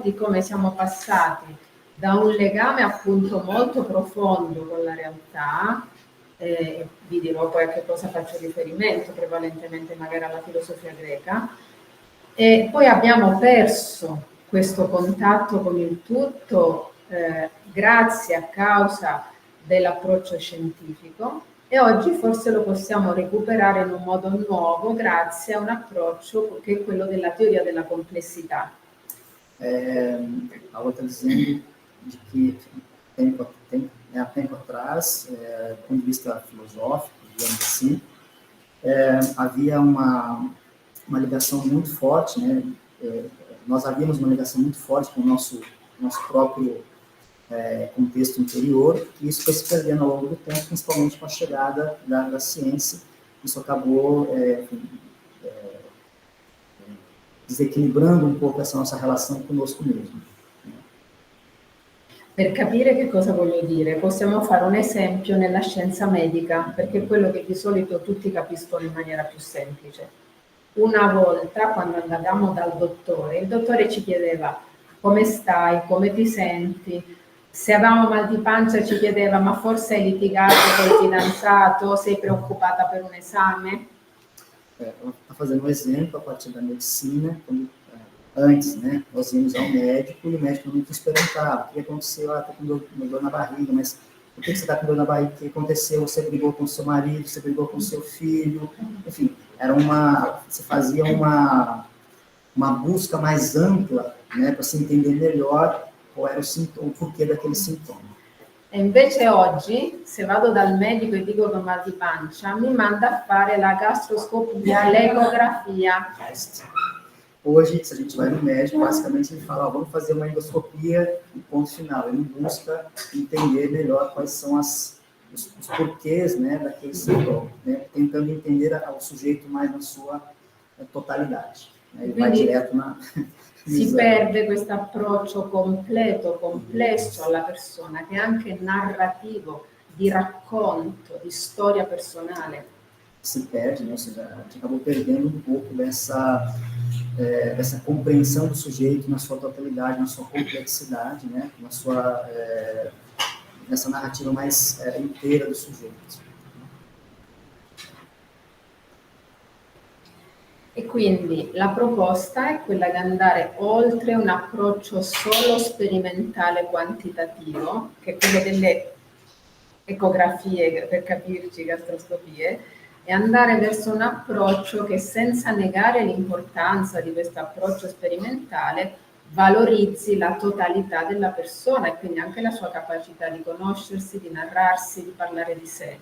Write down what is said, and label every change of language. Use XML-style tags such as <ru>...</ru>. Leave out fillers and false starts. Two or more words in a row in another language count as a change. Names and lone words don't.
<it>di come siamo passati da un legame appunto molto profondo con la realtà, vi dirò poi a che cosa faccio riferimento, prevalentemente magari alla filosofia greca, e poi abbiamo perso questo contatto con il tutto grazie a causa dell'approccio scientifico, e oggi forse lo possiamo recuperare in un modo nuovo grazie a un approccio che è quello della teoria della complessità.</it> <pt>A outra dizendo de que há tempo atrás, do ponto de vista filosófico, digamos assim, havia uma ligação muito forte, né? Nós havíamos uma ligação muito forte com o nosso próprio contexto interior, e isso foi se perdendo ao longo do tempo, principalmente com a chegada da ciência. Isso acabou desequilibrando</pt> <it>un po' questa nostra relazione</it> <pt>conosco mesmo.</pt> <it>Per capire che cosa voglio dire, possiamo fare un esempio nella scienza medica, perché è quello che di solito tutti capiscono in maniera più semplice. Una volta, quando andavamo dal dottore, il dottore ci chiedeva come stai, come ti senti. Se avevamo mal di pancia ci chiedeva ma forse hai litigato col fidanzato, sei preoccupata per un esame?</it> <pt>Está fazendo um exemplo a partir da medicina, quando, antes, né, nós íamos ao médico e o médico não nos perguntava o que aconteceu, está com dor na barriga, mas por que você está com dor na barriga, o que aconteceu, você brigou com seu marido, você brigou com seu filho, enfim, se fazia uma busca mais ampla, né, para se entender melhor qual era o sintoma, o porquê daquele sintoma.</pt> <it>E invece oggi, se vado dal medico e dico che ho mal di pancia, mi manda a fare la gastroscopia, l'ecografia.</it> <pt>Hoje, se a gente vai no médico, basicamente ele fala, vamos fazer uma endoscopia e ponto final. Ele busca entender melhor quais são os porquês, né, daquele sintoma, né, tentando entender o sujeito mais na sua totalidade. Né, ele vai direto na...</pt> <it>Si perde questo approccio completo, complesso alla persona, che è anche narrativo, di racconto, di storia personale. Si perde, né?</it> <pt>Ou seja, a gente acabou perdendo um pouco dessa compreensão do sujeito na sua totalidade, na sua complexidade, né? Nessa narrativa mais inteira do sujeito.</pt> <it>E quindi la proposta è quella di andare oltre un approccio solo sperimentale quantitativo, che è quello delle ecografie, per capirci, gastroscopie, e andare verso un approccio che, senza negare l'importanza di questo approccio sperimentale, valorizzi la totalità della persona e quindi anche la sua capacità di conoscersi, di narrarsi, di parlare di sé.</it>